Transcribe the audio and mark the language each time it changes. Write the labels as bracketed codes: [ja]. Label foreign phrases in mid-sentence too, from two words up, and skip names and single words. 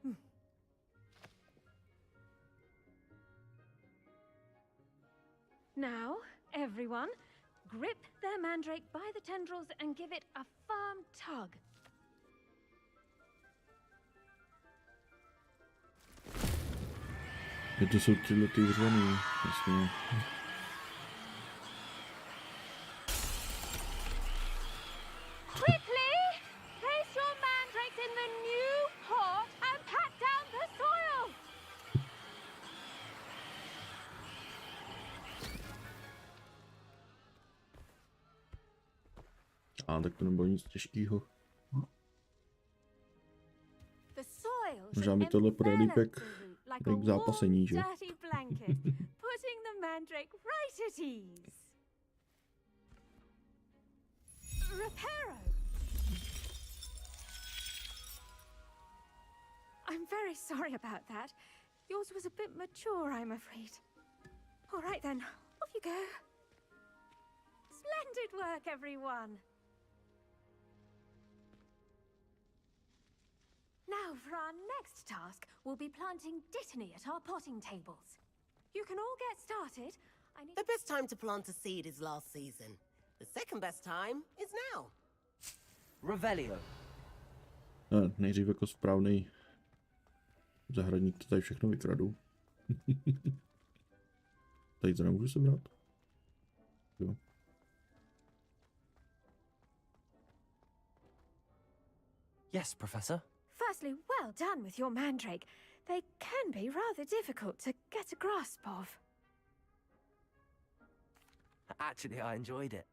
[en] Now, everyone, grip their mandrake by the tendrils and give it a firm tug. [cs] To jsou tyhle ty uřvaný, jasně. [en] Quickly, place your mandrakes in the new pot and pat down the soil. [cs] A tak to nebylo nic těžkého. [en] The soil [cs] Možná mi tohle podá lípek k zápasení, že? [en] dirty blanket, putting the mandrake right at ease. Reparo. I'm very sorry about that. Yours was a bit mature, I'm afraid. All right then, off you go. Splendid work, everyone. Now, for our next task, we'll be planting dittany at our potting tables. You can all get started. The best time to plant a seed is last season. The second best time is now. Revelio. [cs] Nejdřív jako správný zahradník to tady všechno vykradu. Tady to nemůžu sebrat. Jo. [en] Yes, Professor. Firstly, well done with your mandrake. They can be rather difficult to get a grasp of. Actually, I enjoyed it.